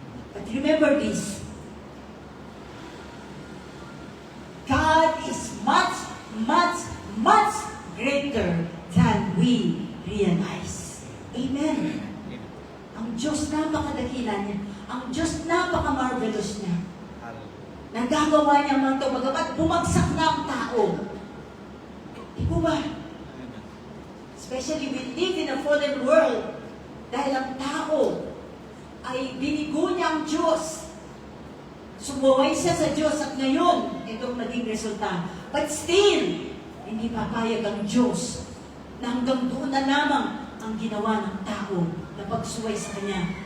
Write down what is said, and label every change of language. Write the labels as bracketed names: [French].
[English] But remember this, God is much, much, much greater than we realize. Amen. [Filipino] Ang Diyos napakadakila niya. Ang Diyos napaka-marvelous niya. Nagagawa niya mga ito, bagamat bumagsak na ang tao. Di po ba? [English] Especially we live in a fallen world. [Filipino] Dahil ang tao ay binigo niya ang Diyos. Sumuway siya sa Diyos at ngayon, itong naging resulta. But still, hindi papayag ang Diyos na hanggang doon na lamang ang ginawa ng tao na pagsuway sa Kanya.